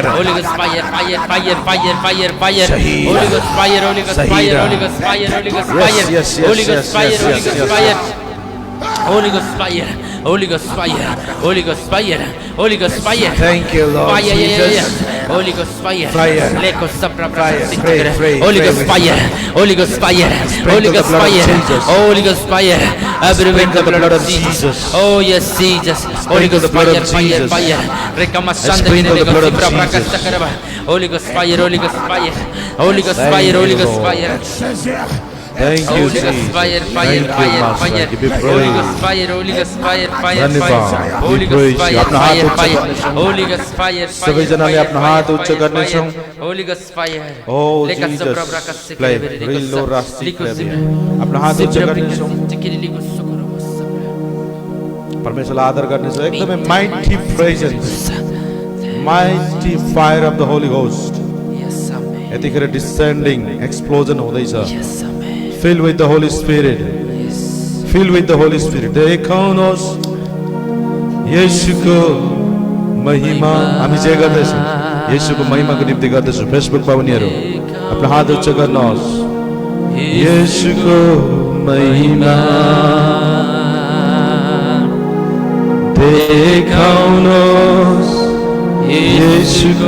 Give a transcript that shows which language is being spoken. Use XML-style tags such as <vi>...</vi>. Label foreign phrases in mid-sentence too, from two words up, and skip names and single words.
<en>Holy Ghost fire, fire, fire, fire, fire, fire, Holy Ghost fire, Holy Ghost fire, Holy Ghost fire, Holy Ghost fire, Holy Ghost fire, Holy Ghost fire, Holy Ghost fire, Holy Ghost fire, Holy Ghost fire, Holy Ghost fire. Thank you, Lord Fire, Jesus. Holy Ghost fire, Fire. Leko sapra Fire. Holy Ghost fire, Holy Ghost fire, Holy Ghost fire, Holy Ghost fire. Everywhere the blood of Jesus. Oh yes, Jesus. Holy Ghost fire, fire, fire. Rekamasanda Leko sapra prakasakaraba. Holy Ghost fire, Holy Ghost fire, Holy Ghost fire, Holy Ghost fire. Thank you, Holy Ghost Jesus. fire, Thank fire, you, fire, Master. fire. Give you Holy praise. Ghost fire, Holy Ghost fire, fire,</en> <ne>धन्यवाद.</ne> <en>fire. We Holy praise Ghost you. fire,</en> <ne>अपना हात</ne> <en>fire,</en> <ne>उच्च</ne> <en>fire.</en> <ne>गर्नेछौँ.</ne> <en>Holy Ghost fire, fire,</en> <ne>सबैजनाले</ne> <en>fire,</en> <ne>अपना हात</ne> <en>fire,</en> <ne>उच्च</ne> <en>fire,</en> <ne>गर्नेछौँ.</ne> <en>fire. Holy Ghost fire. Oh Leka Jesus, sopra braka sekere play bere real leko low sa- rusty leko play. sipra.</en> <ne>अपना हात उच्च Sipra braka गर्नेछौँ. sekere leko sokoro wasapra. परमेश्वरलाई आदर गर्नेछौँ.</ne> <en>एकदमै mighty presence, mighty fire of the Holy Ghost. Yes, amen.</en> <ne>यतिखेर</ne> <en>descending explosion</en> <ne>हुँदैछ.</ne> <en>Yes, amen. Fill with the Holy Spirit. Yes. Fill with the Holy Spirit.</en> <ne>देखाउनुहोस् येशूको महिमा. हामी जे गर्दैछौँ येशूको महिमाको निम्ति गर्दैछौँ. फेसबुक पाउनेहरू आफ्नो हात उच्च गर्नुहोस्. येशूको महिमा देखाउनुहोस् येशूको</ne>